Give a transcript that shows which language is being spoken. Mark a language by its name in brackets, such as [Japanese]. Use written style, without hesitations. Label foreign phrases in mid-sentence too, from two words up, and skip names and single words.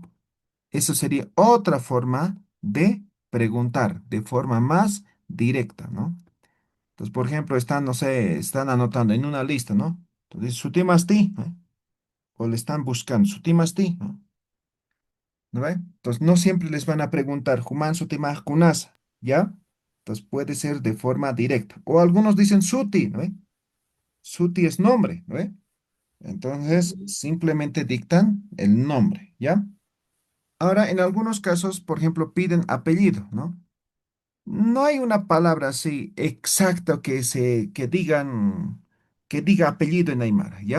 [Spanish] Eso sería otra forma de preguntar, de forma más directa, ¿no? Entonces, por ejemplo, están, no sé, están anotando en una lista, ¿no? Entonces, sutimasti, ¿no? O le están buscando, sutimasti, ¿no? ¿No ve? Entonces, no siempre les van a preguntar, [Aymara] Juman sutimaj kunasa, [Spanish] ¿ya? Entonces, puede ser de forma directa. O algunos dicen suti, ¿no ve? Suti es nombre, ¿no ve? Entonces, Mm, simplemente dictan el nombre, ¿ya? Ahora, en algunos casos, por ejemplo, piden apellido, ¿no? No hay una palabra así exacta que diga apellido en Aymara, ¿ya?